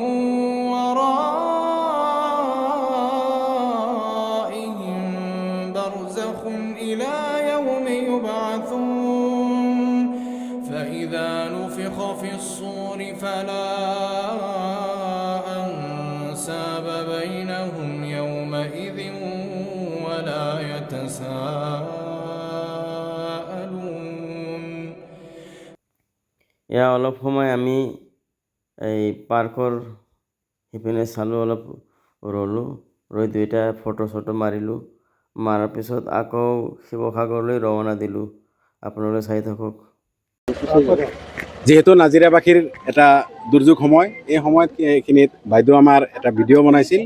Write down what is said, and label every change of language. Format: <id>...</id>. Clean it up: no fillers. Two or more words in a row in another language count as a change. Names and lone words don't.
<ar>ورائهم برزخ إلى يوم يبعثون فإذا نفخ في الصور فلا أنساب بينهم يومئذ ولا يتساءلون</ar> <as>এয়া অলপ সময় আমি এই পাৰ্কৰ সিপিনে চালোঁ, অলপ ৰ'লোঁ, ৰৈ দুইটা ফটো মাৰিলোঁ। মাৰাৰ পিছত আকৌ শিৱসাগৰলৈ ৰৱানা দিলোঁ। আপোনালোকে চাই থাকক। যেহেতু নাজিৰাবাসীৰ এটা দুৰ্যোগ সময়, এই সময়খিনিত বাইদেউ আমাৰ এটা ভিডিঅ' বনাইছিল।</as>